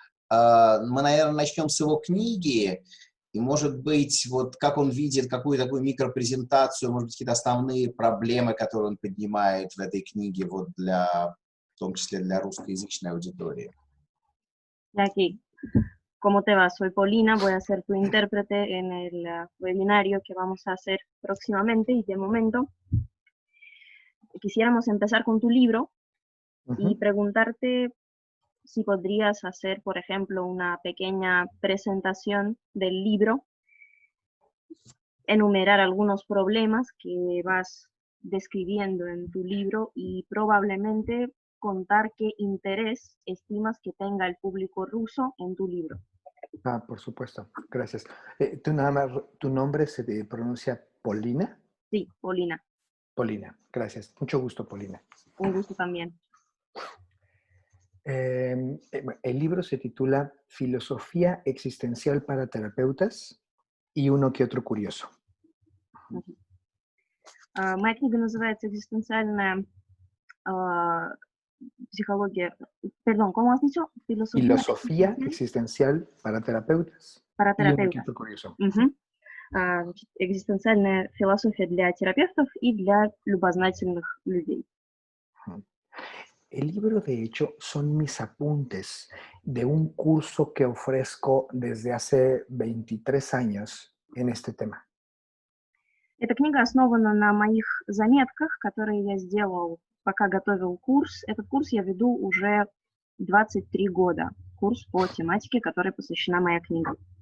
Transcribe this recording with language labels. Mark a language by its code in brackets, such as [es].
[ru] Мы, наверное, начнем с его книги, и, может быть, вот как он видит, какую такую микропрезентацию, может быть, какие-то основные проблемы, которые он поднимает в этой книге, вот для, в том числе для русскоязычной аудитории. [es] Jackie, ¿cómo te va? Soy Paulina, voy a ser tu intérprete en el webinario que vamos a hacer próximamente y de momento quisiéramos empezar con tu libro y preguntarte si podrías hacer, por ejemplo, una pequeña presentación del libro, enumerar algunos problemas que vas describiendo en tu libro y probablemente contar qué interés estimas que tenga el público ruso en tu libro. Ah, por supuesto, gracias. ¿Tu nombre se pronuncia Polina? Sí, Paulina. Polina, gracias. Mucho gusto, Polina. Un gusto también. El libro se titula Filosofía existencial para terapeutas y uno que otro curioso. [ru] Моя книга называется «Экзистенциальная психология». [es] Perdón, ¿cómo has dicho? Filosofía existencial para terapeutas para y uno que terapeutas. otro curioso. [ru] Значит, экзистенциальная философия для терапевтов и для любознательных людей. [es] El libro, de hecho, son mis apuntes de un curso que ofrezco desde hace 23 años en este tema. [ru] Эта книга основана на моих заметках, которые я сделал, пока готовил курс. Этот курс я веду уже 23 года. Курс по тематике, которой посвящена моя книга.